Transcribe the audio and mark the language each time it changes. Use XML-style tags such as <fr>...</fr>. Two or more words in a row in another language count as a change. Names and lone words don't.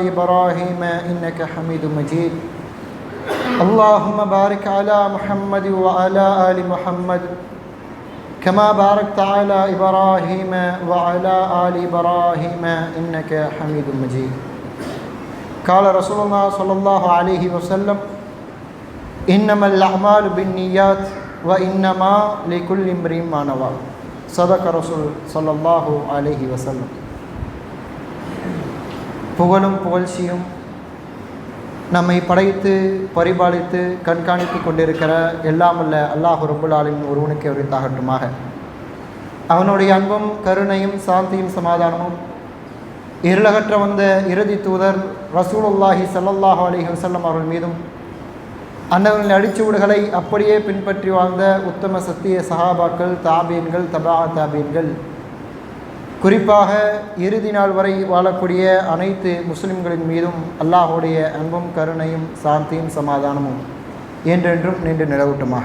<ar>إبراهيم إنك حميد مجيد اللهم بارك على محمد وعلى آل محمد كما باركت على إبراهيم وعلى آل إبراهيم إنك حميد مجيد قال رسول الله صلى الله عليه وسلم إنما الأعمال بالنيات وإنما لكل امرئ ما نوى صدق رسول صلى الله عليه وسلم.</ar> <ta>புகழும் புகழ்ச்சியும் நம்மை படைத்து பரிபாலித்து கண்காணித்து கொண்டிருக்கிற எல்லாமல்ல</ta> <ar>الله رب العالمين</ar> <ta>ஒருவனுக்கு உரித்தாகட்டுமாக. அவனுடைய அன்பும் கருணையும் சாந்தியும் சமாதானமும் இருளகற்ற வந்த இறுதி தூதர்</ta> <ar>رسول الله صلى الله عليه وسلم</ar> <ta>அவர்கள் மீதும் அன்னவர்களின் அடிச்சுவடுகளை அப்படியே பின்பற்றி வாழ்ந்த உத்தம சத்திய சஹாபாக்கள், தாபீன்கள், தபா தாபீன்கள், குறிப்பாக இறுதி நாள் வரை வாழக்கூடிய அனைத்து முஸ்லிம்களின் மீதும் அல்லாஹுடைய அன்பும் கருணையும் சாந்தியும் சமாதானமும் என்றென்றும் நின்று நிலவட்டுமாக.</ta>